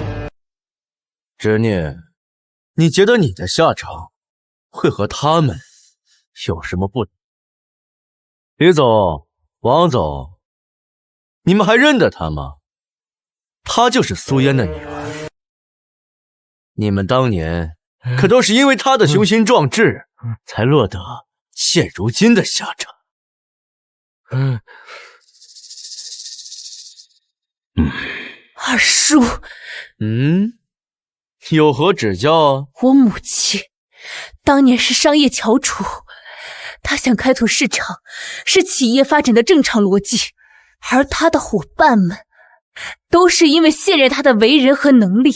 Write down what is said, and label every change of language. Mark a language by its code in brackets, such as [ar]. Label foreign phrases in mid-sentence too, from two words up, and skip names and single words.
[zh] 执念，你觉得你的下场会和他们有什么不同？李总，王总，你们还認得他嗎？她就是蘇嫣的女兒。你們當年可都是因為她的雄心壯志，才落得現如今的下場。二叔，有何指教啊？我母親當年是商業翹楚，她想開拓市場，是企業發展的正常邏輯，而她的夥伴們都是因為信任她的為人和能力。